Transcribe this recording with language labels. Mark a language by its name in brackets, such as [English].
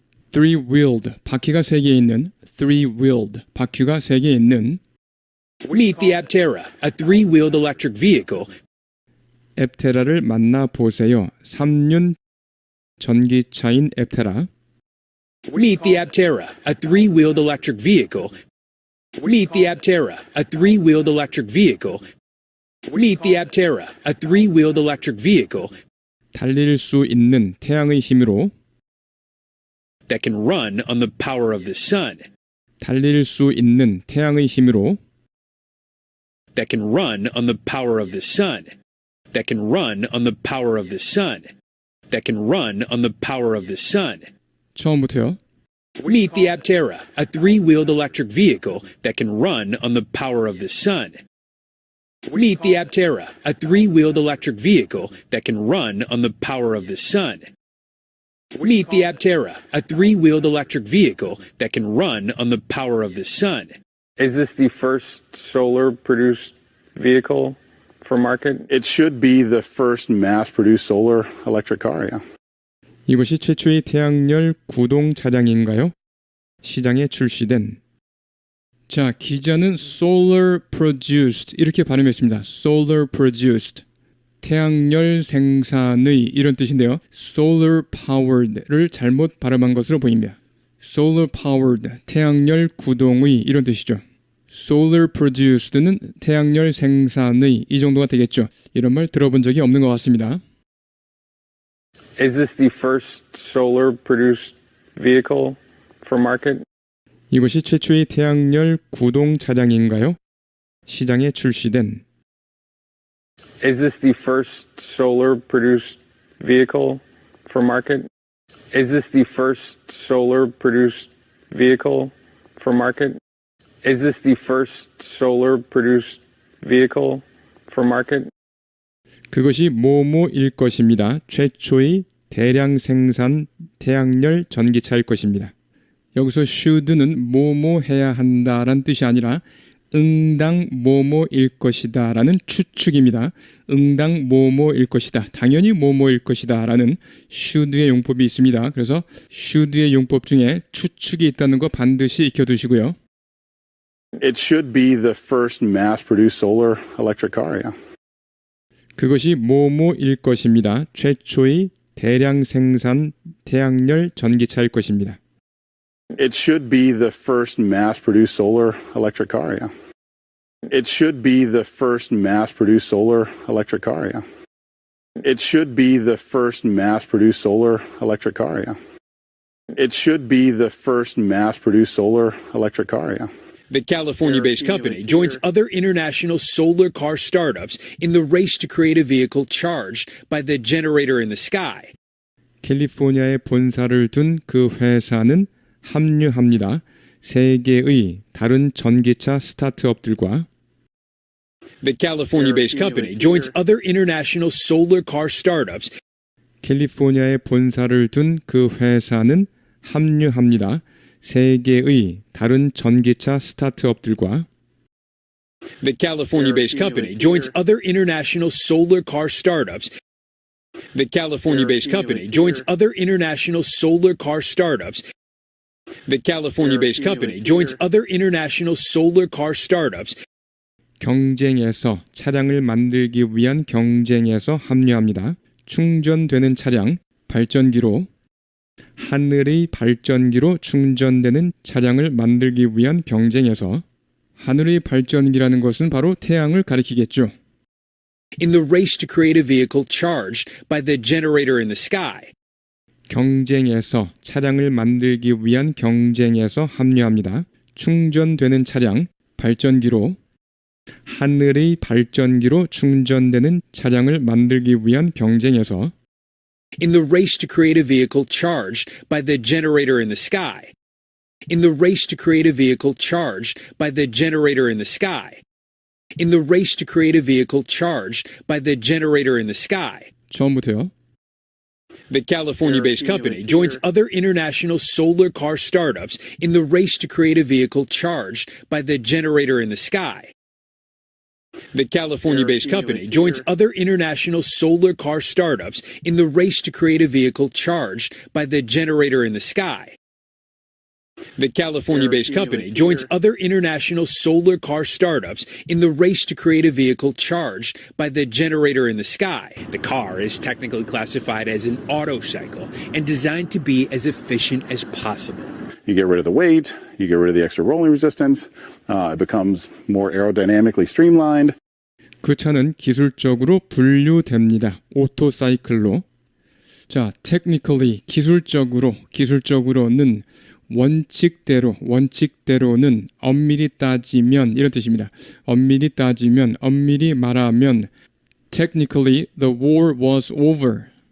[Korean] Three-wheeled, 바퀴가 3개 있는 three-wheeled, 바퀴가 3개 있는 [English] Meet the Aptera, a three-wheeled electric vehicle [Korean] 앱테라를 만나보세요. 3륜 전기차인 앱테라. [English] Meet the Aptera, a three-wheeled electric vehicle. Meet the Aptera, a three-wheeled electric vehicle. Meet the Aptera, a three-wheeled electric vehicle [Korean] 달릴 수 있는 태양의 힘으로 [English] that can run on the power of the sun. [Korean] 달릴 수 있는 태양의 힘으로 [English] That can run on the power of the sun. That can run on the power of the sun. That can run on the power of the sun. [Korean] 처음부터요. [English] Meet the Aptera, a three-wheeled electric vehicle that can run on the power of the sun. Meet the Aptera, a three-wheeled electric vehicle that can run on the power of the sun. Meet the Aptera, a three-wheeled electric vehicle that can run on the power of the sun. Is this the first solar-produced vehicle for market? It should be the first mass-produced solar electric car, yeah. [Korean] 이것이 최초의 태양열 구동 차량인가요? 시장에 출시된. 자, 기자는 solar produced 이렇게 발음했습니다. solar produced. 태양열 생산의 이런 뜻인데요. solar powered를 잘못 발음한 것으로 보입니다. solar powered, 태양열 구동의 이런 뜻이죠. solar produced는 태양열 생산의 이 정도가 되겠죠. 이런 말 들어본 적이 없는 것 같습니다. [English] Is this the first solar-produced vehicle for market? 이것이 최초의 태양열 구동 차량인가요? 시장에 출시된. Is this the first solar-produced vehicle for market? Is this the first solar-produced vehicle for market? Is this the first solar-produced vehicle for market? [Korean] 그것이 뭐뭐일 것입니다. 최초의 대량 생산 태양열 전기차일 것입니다. 여기서 should는 뭐뭐 해야 한다라는 뜻이 아니라 응당 뭐뭐일 것이다 라는 추측입니다. 응당 뭐뭐일 것이다. 당연히 뭐뭐일 것이다 라는 should의 용법이 있습니다. 그래서 should의 용법 중에 추측이 있다는 거 반드시 익혀두시고요. [English] It should be the first mass-produced solar electric car, yeah. 그것이 뭐뭐일 것입니다. 최초의 대량 생산 태양열 전기차일 것입니다. It should be the first mass-produced solar electric car, yeah. It should be the first mass-produced solar electric car, yeah. It should be the first mass-produced solar electric car, yeah. It should be the first mass-produced solar electric car, yeah. The California-based company joins other international solar car startups in the race to create a vehicle charged by the generator in the sky. [Korean] 캘리포니아에 본사를 둔 그 회사는 합류합니다. 세계의 다른 전기차 스타트업들과 [English] The California-based company joins other international solar car startups. 캘리포니아에 본사를 둔 그 회사는 합류합니다. 세계의 다른 전기차 스타트업들과 The California-based company joins other international solar car startups. The California-based company joins other international solar car startups. The California-based company joins other international solar car startups. [Korean] 경쟁에서 차량을 만들기 위한 경쟁에서 합류합니다. 충전되는 차량, 발전기로 하늘의 발전기로 충전되는 차량을 만들기 위한 경쟁에서 하늘의 발전기라는 것은 바로 태양을 가리키겠죠. [English] In the race to create a vehicle charged by the generator in the sky. [Korean] 경쟁에서 차량을 만들기 위한 경쟁에서 합류합니다. 충전되는 차량, 발전기로 하늘의 발전기로 충전되는 차량을 만들기 위한 경쟁에서 [English] In the race to create a vehicle charged by the generator in the sky. In the race to create a vehicle charged by the generator in the sky. In the race to create a vehicle charged by the generator in the sky. [Korean] 처음부터요. [English] The California-based company joins other international solar car startups in the race to create a vehicle charged by the generator in the sky. The California-based company joins other international solar car startups in the race to create a vehicle charged by the generator in the sky. The California-based company joins other international solar car startups in the race to create a vehicle charged by the generator in the sky. The car is technically classified as an autocycle and designed to be as efficient as possible. You get rid of the weight, you get rid of the extra rolling resistance, it becomes more aerodynamically streamlined. [Korean] 그 차는 기술적으로 분류됩니다. 오토사이클로. 자, technically, 기술적으로는 원칙대로는 엄밀히 따지면 이런 뜻입니다. 엄밀히 말하면 [English] technically the war was over.